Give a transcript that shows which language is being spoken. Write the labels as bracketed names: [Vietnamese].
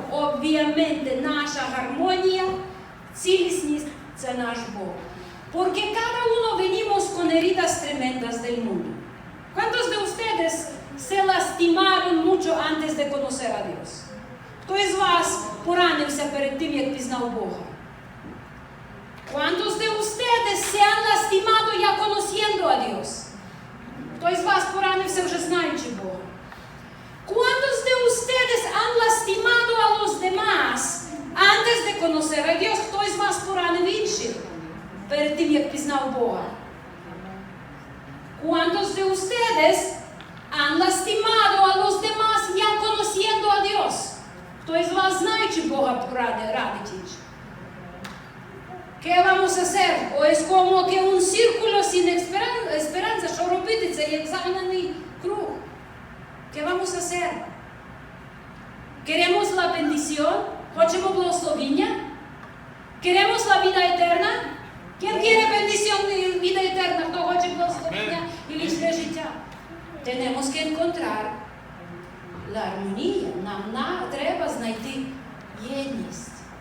[Spanish] Obviamente, [Ukrainian] наша гармонія, цілісність – це наш Бог. [Spanish] Porque cada uno venimos con heridas tremendas del mundo. ¿Cuántos de ustedes se lastimaron mucho antes de conocer a Dios? [Ukrainian] Хто із вас поранився перед тим, як пізнав Бога? [Spanish] ¿Cuántos de ustedes se han lastimado ya conociendo a Dios? [Ukrainian] Хто із вас поранився вже знаючи Бога? [Spanish] ¿Cuántos de ustedes han lastimado a los demás antes de conocer a Dios? [Ukrainian] Хто із вас поранив інших перед тим, як пізнав Бога? [Spanish] ¿Cuántos de ustedes han lastimado a los demás ya conociendo a Dios? [Ukrainian] Хто із вас, знаючи Бога, радить інших? [Spanish] ¿Qué vamos a hacer? O es como que un círculo sin esperanza, [Ukrainian] що робити? Це як загнаний круг. [Spanish] ¿Qué vamos a hacer? ¿Queremos la bendición? [Ukrainian] ¿Хочемо благословіння? [Spanish] ¿Queremos la vida eterna? ¿Quién quiere bendición y vida eterna? [Ukrainian] ¿Хто хоче благословіння і вічне життя? [Spanish] Tenemos que encontrar la armonía. [Ukrainian] Нам треба знайти єдність.